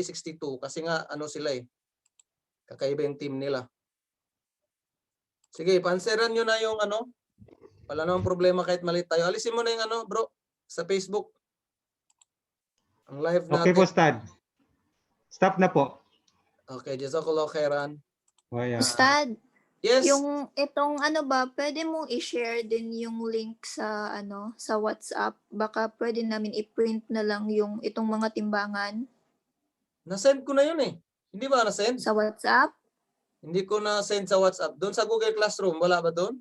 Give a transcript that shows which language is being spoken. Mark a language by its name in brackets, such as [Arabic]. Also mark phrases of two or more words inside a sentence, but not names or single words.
[Filipino] Kasi nga, ano sila eh. Kakaiba yung team nila. Sige, panseran nyo na yung ano. Wala namang problema kahit mali tayo. Alisin mo na yung ano, bro, sa Facebook. Ang live Okay po, natin. Ustad. Stop na po. [Arabic] Okay, جزاك الله خيرا. [Filipino] Waya. Ustad, Yes. yung itong ano ba, pwede mong i-share din yung link sa ano, sa WhatsApp. Baka pwede namin i-print na lang yung itong mga timbangan Na-send ko na yun eh. Hindi ba na-send? sa WhatsApp. Hindi ko na-send sa WhatsApp. Doon sa Google Classroom, wala ba doon?